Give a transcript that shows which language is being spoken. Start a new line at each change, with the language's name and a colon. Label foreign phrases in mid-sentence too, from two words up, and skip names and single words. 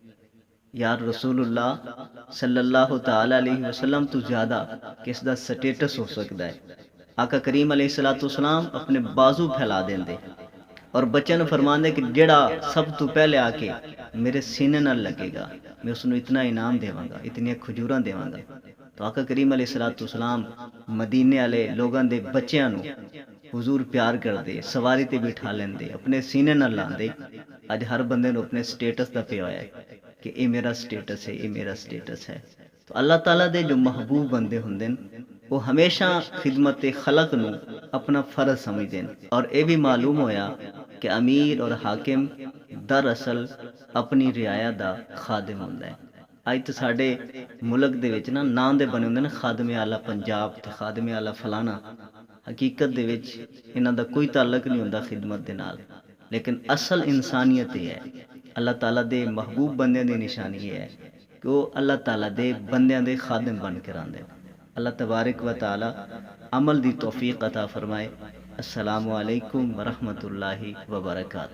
Punjabi: یار رسول اللہ
Arabic: صلی اللہ تعالی علیہ وسلم
Punjabi: تو زیادہ کس دا سٹیٹس ہو سکتا ہے۔ آقا کریم
Arabic: علیہ الصلوۃ والسلام
Punjabi: اپنے بازو پھیلا دیندے اور بچے نو فرماندے کہ جڑا سب تو پہلے آ کے میرے سینے نال لگے گا میں اس نو اتنا انعام دیواں گا، اتنی کھجوراں دیواں گا۔ تو آقا کریم
Arabic: علیہ الصلوۃ والسلام
Punjabi: مدینے والے لوگاں دے بچیاں نو حضور پیار کردے، سواری تے بٹھا لیندے، اپنے سینے نال لاندے۔ اج ہر بندے نو اپنے سٹیٹس دا پیا ہے کہ اے میرا سٹیٹس ہے، اے میرا سٹیٹس ہے۔ تو اللہ تعالیٰ دے جو محبوب بندے ہوندے وہ ہمیشہ خدمت خلق نو اپنا فرض سمجھدے اور اے بھی معلوم ہویا کہ امیر اور حاکم دراصل اپنی رعایا دا خادم ہوندا ہے۔ اج تو ساڈے ملک دے وچ نام دے بنے ہوندے نے خادم اعلیٰ پنجاب تے خادم اعلیٰ فلانا، حقیقت دے وچ انہاں دا کوئی تعلق نہیں ہوندا خدمت دے نال، لیکن اصل انسانیت یہ ہے، اللہ تعالیٰ دے محبوب بندیاں دی نشانی یہ ہے کہ وہ اللہ تعالیٰ دے بندیاں دے خادم بن کے رہندے۔
Arabic: اللہ تبارک و تعالی
Punjabi: عمل دی توفیق عطا فرمائے۔
Arabic: السلام علیکم ورحمۃ اللہ وبرکاتہ۔